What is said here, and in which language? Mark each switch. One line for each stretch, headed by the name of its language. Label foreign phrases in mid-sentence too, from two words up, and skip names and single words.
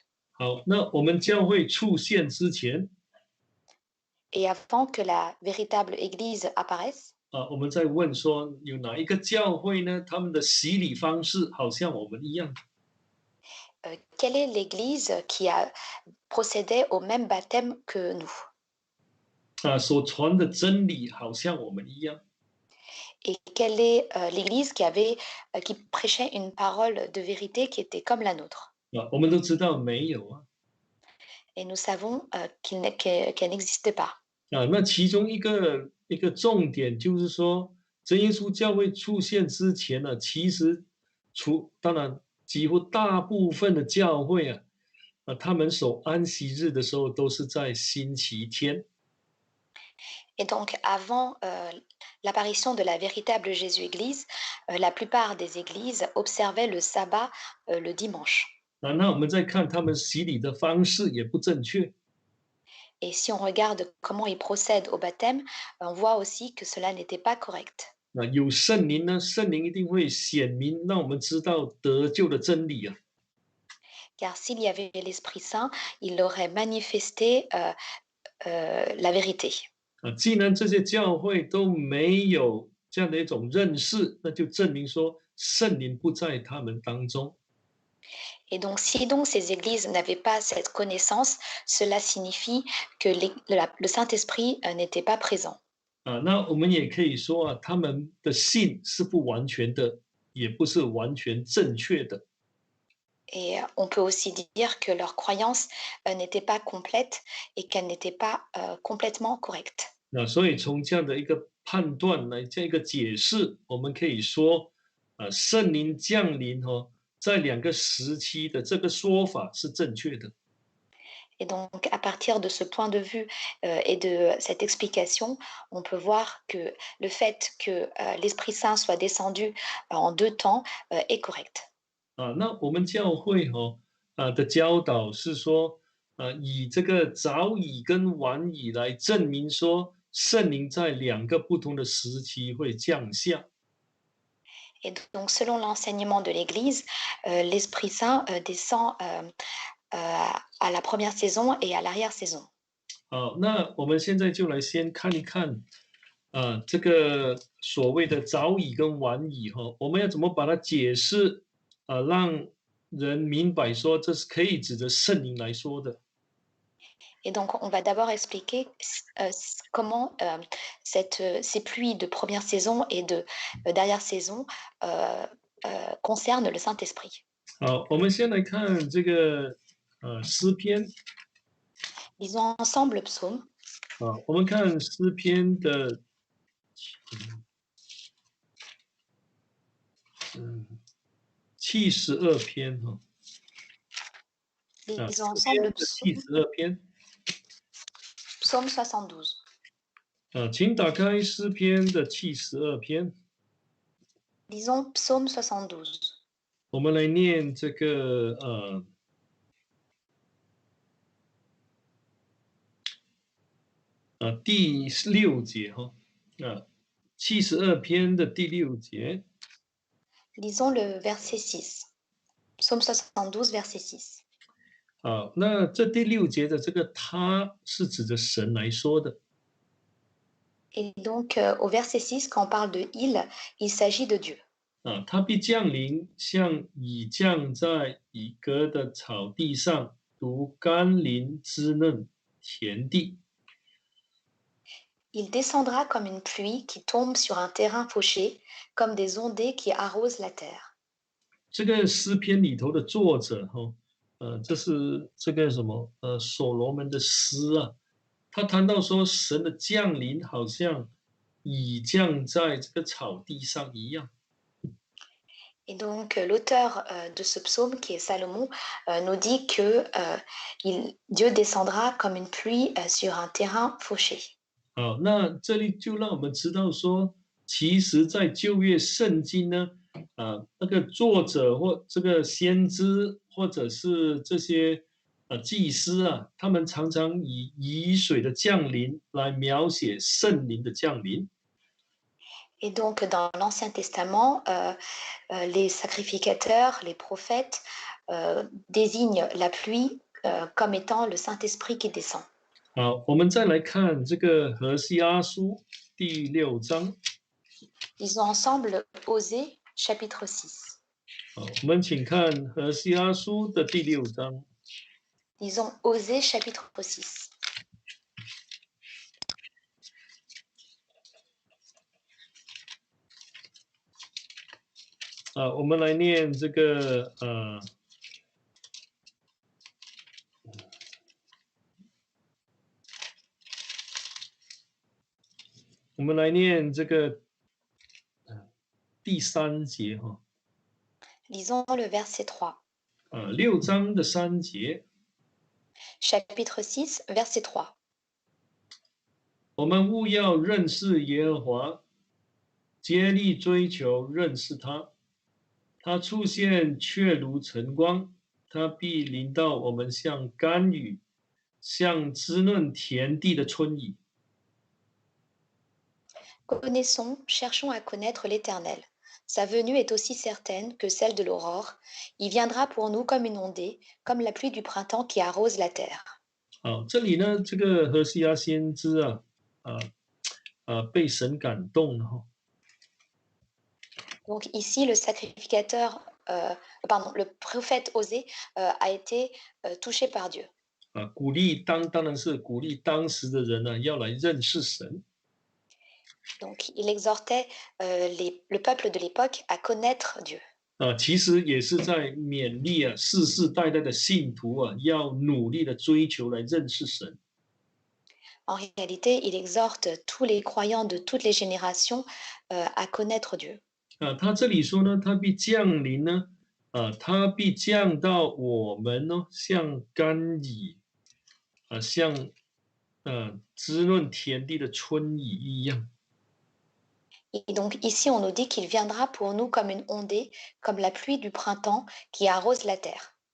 Chinese: 好，那我们教会出现之前
French: Et avant que la véritable Église apparaisse,
Chinese: 我们在问说有哪一个教会呢？他们的洗礼方式好像我们一样。
French: quelle est l'Église qui a procédé au même baptême que nous?
Chinese: 所传的真理好像我们一样。
French: Et quelle est l'Église qui prêchait une parole de vérité qui était comme la nôtre?
Chinese: 我们都知道没有啊。
French: Et nous savons qu'elle n'existe pas.
Chinese: 那其中一个重点就是说，真耶稣教会出现之前呢，其实当然几乎大部分的教会他们守安息日的时候都是在星期天。
French: Et donc, avant l'apparition de la véritable Jésus-Église, la plupart des églises observaient le sabbat le dimanche.
Chinese: 那我们再看他们洗礼的方式也不正确。
French: Et si on regarde comment ils procèdent au baptême, on voit aussi que cela n'était pas correct.
Chinese: 有圣灵呢，圣灵一定会显明，让我们知道得救的真理啊。
French: Car s'il y avait l'Esprit Saint, il aurait manifesté la vérité.
Chinese: 既然这些教会都没有这样的一种认识，那就证明说圣灵不在他们当中。
French: Et donc, si donc ces églises n'avaient pas cette connaissance, cela signifie que le Saint-Esprit n'était pas présent.
Chinese: 那我们也可以说他们的信是不完全的，也不是完全正确的。
French: Et on peut aussi dire que leur croyance n'était pas complète et qu'elle n'était pas complètement correcte.
Chinese: 所以从这样的一个判断来这样一个解释，我们可以说，圣灵降临在两个时期的这个说法是正确的。
French: Et donc, à partir de ce point de vue et de cette explication, on peut voir que le fait que l'Esprit Saint soit descendu en deux temps est correct.
Chinese: 那我们教会的教导是说，以这个早已跟晚已来证明说， 圣灵在2个不同的时期会降下。
French: Et donc, selon l'enseignement de l'Église, l'Esprit Saint descend à la première saison et à l'arrière-saison.
Chinese: 好，那我们现在就来先看一看，这个所谓的早已跟晚已哈，我们要怎么把它解释，让人明白说这是可以指着圣灵来说的。
French: Et donc, on va d'abord expliquer comment ces pluies de première saison et d'arrière-saison concernent le Saint-Esprit.
Chinese: 好，我们先来看这个诗篇。
French: Lisons ensemble le psaume.
Chinese: 我们看诗篇的72篇哈。
French: Lisons ensemble le psaume.
Chinese: 72 篇。
French: Psaume 72.
Chinese: 请打开诗篇的72篇。
French: Lisons Psaume 72.
Chinese: 我们来念这个第6节哈，72篇的第6节。
French: Lisons le verset 6. Psaume 72, verset 6.
Chinese: 好，那这第6节的这个他是指着神来说的。
French: Et donc, au verset 6, quand on parle de il s'agit de Dieu.
Chinese: 他必降临，像已降在以革的草地上，如甘霖滋润田地。
French: Il descendra comme une pluie qui tombe sur un terrain fauché, comme des ondées qui arrosent la terre.
Chinese: 这个诗篇里头的作者哈，这是这个什么所罗门的诗啊，他谈到说神的降临好像已降在这个草地上一样。
French: Et donc, l'auteur de ce psaume, qui est Salomon, nous dit que Dieu descendra comme une pluie sur un terrain fauché.
Chinese: 好，那这里就让我们知道说，其实，在旧约圣经呢，那个作者或这个先知，或者是这些祭司啊，他们常常以雨水的降临来描写圣灵的降临。
French: Et donc, dans l'Ancien Testament, les sacrificateurs, les prophètes désignent la pluie comme étant le Saint-Esprit qui descend.
Chinese: 好，我们再来看这个何西阿书第6章。
French: Lisons ensemble Osée, chapitre 6.
Chinese: 好，我们请看何西阿书的第6章。
French: Lisons Osée, chapitre 6.
Chinese: 我们来念这个我们来念这个第3节哈。
French: Lisons le verset 3.
Chinese: 6 章的3节。
French: Chapitre 6, verset 3.
Chinese: 我们务要认识耶和华，竭力追求认识他。他出现却如晨光，他必临到我们像甘雨，像滋润田地的春雨。
French: Connaissons, cherchons à connaître l'Éternel. Sa venue est aussi certaine que celle de l'aurore. Il viendra pour nous comme une ondée, comme la pluie du printemps qui arrose la terre.
Chinese: 好，这里呢，这个何西阿先知被神感动了哈。
French: Donc ici, le sacrificateur, le prophète Osée a été touché par Dieu.
Chinese: 当然是鼓励当时的人呢，要来认识神。
French: Donc il exhortait le peuple de l'époque à connaître Dieu.
Chinese: 其实也是在勉励世世代代的信徒要努力的追求来认识神。
French: En réalité, il exhorte tous les croyants de toutes les générations à connaître Dieu.
Chinese: 他这里说呢，他必降临呢，他必降到我们呢，像甘雨，像滋润田地的春雨一样。
French: Et donc ici, on nous dit qu'il viendra pour nous comme une ondée, comme la pluie du printemps qui arrose la terre.